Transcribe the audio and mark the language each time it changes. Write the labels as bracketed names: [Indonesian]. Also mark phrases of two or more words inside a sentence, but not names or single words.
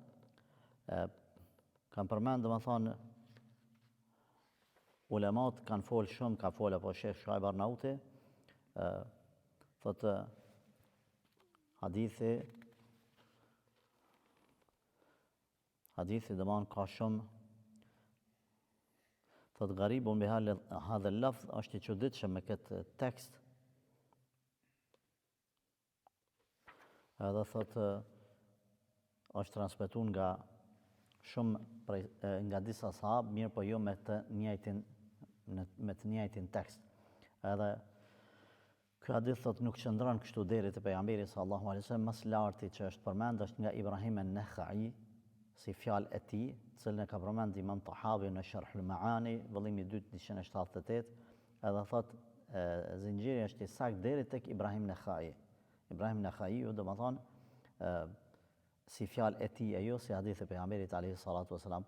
[Albanian] kanë përmend domethënë ulemat kanë folë shumë, ka folë apo Sheh Shuaib Arnauti, thotë hadithi domethënë ka shumë, thotë [Arabic] غريب بهذا اللفظ, [Albanian] është I çuditshëm me këtë tekst. Edhe thotë është transmetuar nga shumë nga disa sahabë, mirë po jo me të njëjtin tekst. Edhe ky hadith thotë nuk qëndron kështu deri te pejgamberi [Arabic] صلى الله عليه وسلم, [Albanian] më së larti që është përmend është nga Ibrahim an-Nakhai, si fjalë e tij, cilën e ka përmend Imam Tahawi në Sharh al-Maani, vëllimi I dytë 178, edhe thotë zinxhiri është I saktë deri tek Ibrahim Nakhai. Ibrahim Nakhai domethënë si fjalë e tij ajo si hadithi pejgamberit [Arabic] عليه الصلاة والسلام.